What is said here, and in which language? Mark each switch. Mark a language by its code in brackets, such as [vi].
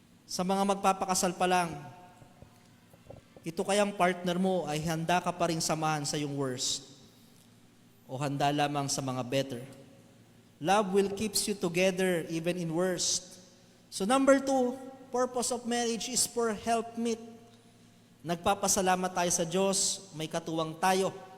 [tl] Sa mga magpapakasal pa lang, ito kayang partner mo ay handa ka pa rin samahan sa iyong worst o handa lamang sa mga better. [en] Love will keeps you together even in worst. So number 2, purpose of marriage is for helpmeet. [tl] Nagpapasalamat tayo sa Diyos, may katuwang tayo.